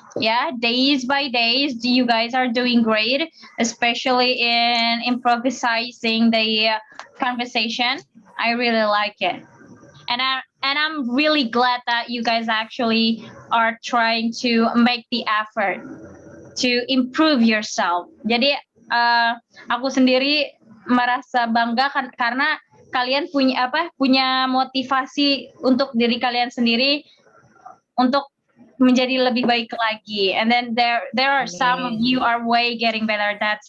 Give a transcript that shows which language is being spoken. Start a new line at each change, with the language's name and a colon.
English: Yeah, days by days, you guys are doing great, especially in improvising the conversation. I really like it. And I'm really glad that you guys actually are trying to make the effort to improve yourself.
Indonesian: Jadi aku sendiri merasa bangga karena kalian punya motivasi untuk diri kalian sendiri untuk menjadi lebih baik lagi.
English: And then there are some of you are way getting better.